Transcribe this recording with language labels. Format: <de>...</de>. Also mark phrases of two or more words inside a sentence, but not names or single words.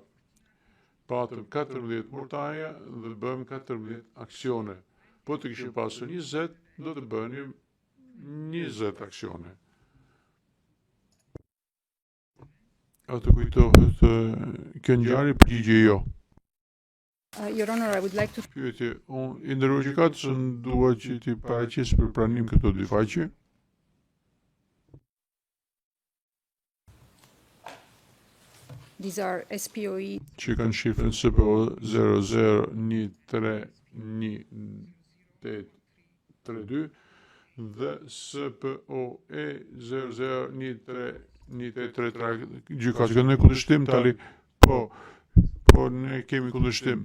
<sq>Patëm 14 mortaja dhe bëm 14 aksione. Po të kishim pasur 20, do të bënim 20 aksione. Atë kujtohet kjo ngjarje? Përgjigje jo.</sq> <en>Your Honor, I would like to...</en> <sq>Pyetje, unë i ndërruar gjykatës dua që ti paraqes për pranim këto 2 faqe.</sq> <en>These are SPOE.</en> <sq>Që kanë shifrën SPO 00131832 dhe SPOE 00131833. Gjykata kanë kundërshtim tali, po ne kemi kundërshtim.</sq>